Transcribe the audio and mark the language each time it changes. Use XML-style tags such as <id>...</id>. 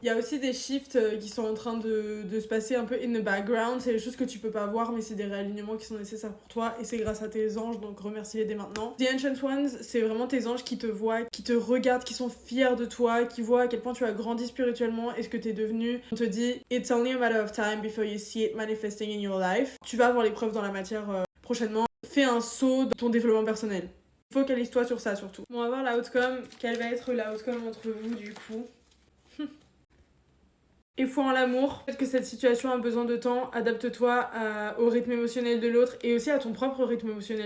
<fr>Il y a aussi des shifts qui sont en train de se passer un peu</fr> <en>in the background,</en> <fr>c'est des choses que tu peux pas voir mais c'est des réalignements qui sont nécessaires pour toi et c'est grâce à tes anges, donc remercie-les dès maintenant. The Ancient Ones, c'est vraiment tes anges qui te voient, qui te regardent, qui sont fiers de toi, qui voient à quel point tu as grandi spirituellement et ce que t'es devenu. On te dit</fr> <en>it's only a matter of time before you see it manifesting in your life.</en> <fr>Tu vas avoir les preuves dans la matière prochainement. Fais un saut dans ton développement personnel. Focalise-toi sur ça surtout. On va voir l'outcome. Quel va être l'outcome entre vous du coup? Et foi en l'amour. Peut-être que cette situation a besoin de temps. Adapte-toi au rythme émotionnel de l'autre et aussi à ton propre rythme émotionnel.</fr>